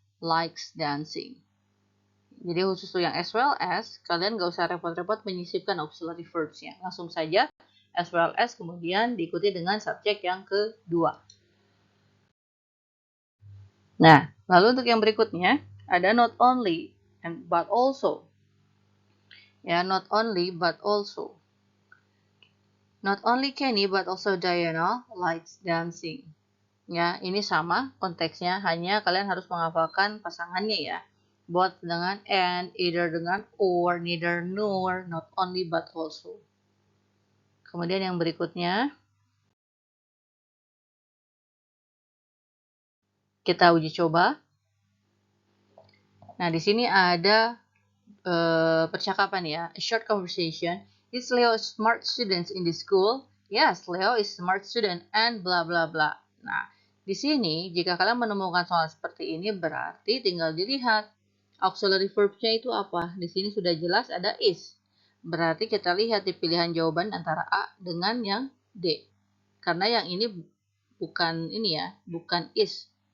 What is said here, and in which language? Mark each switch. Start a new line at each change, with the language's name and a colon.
English: Likes dancing.
Indonesian: Jadi khusus yang as well as, kalian gak usah repot-repot menyisipkan auxiliary verbs-nya. Langsung saja as well as kemudian diikuti dengan subjek yang kedua. Nah, lalu untuk yang berikutnya ada not only but also. Ya, not only but also.
English: Not only Kenny but also Diana likes dancing.
Indonesian: Ya, ini sama konteksnya, hanya kalian harus menghafalkan pasangannya ya. Both dengan and, either dengan or, neither nor, not only but also. Kemudian yang berikutnya kita uji coba. Nah, di sini ada percakapan ya,
English: a short conversation. Is Leo a smart student in the school? Yes, Leo is smart student and bla bla bla.
Indonesian: Nah, di sini jika kalian menemukan soal seperti ini berarti tinggal dilihat auxiliary verbs-nya itu apa. Di sini sudah jelas ada is. Berarti kita lihat di pilihan jawaban antara A dengan yang D. Karena yang ini bukan ini ya, bukan is.